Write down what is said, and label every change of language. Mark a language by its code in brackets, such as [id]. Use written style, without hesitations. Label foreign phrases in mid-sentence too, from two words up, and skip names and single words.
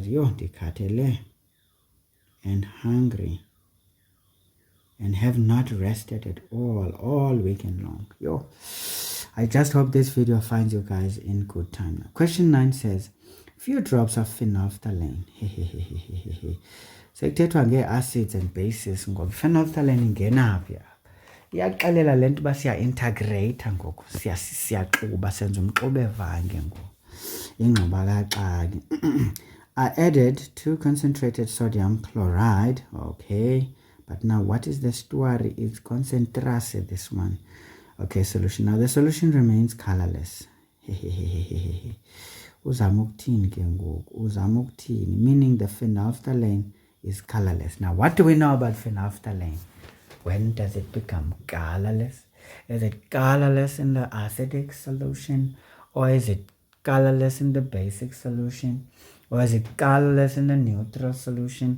[en] Dikatele and hungry and have not rested at all weekend long. I just hope this video finds you guys in good time. Now, question 9 says, few drops of phenolphthalein. [xh] Sekuthethwa nge- [en] acids and bases [xh] ngoba phenolphthalein ingenaphi apha. Iyaxelela le nto uba siya-integrate ngoku, siyaxuba, senza umxube vange ngoku. Ingxubakaxaka. [en] I added 2 concentrated sodium chloride. Okay, but now what is the story? It's concentrate, this one. Okay, solution. Now the solution remains colorless. [xh] Uzama ukuthini ke ngoku? Uzama ukuthini, [en] meaning the phenolphthalein is colorless. Now what do we know about phenolphthalein? When does it become colorless? Is it colorless in the acidic solution, or is it colorless in the basic solution, or is it colorless in the neutral solution?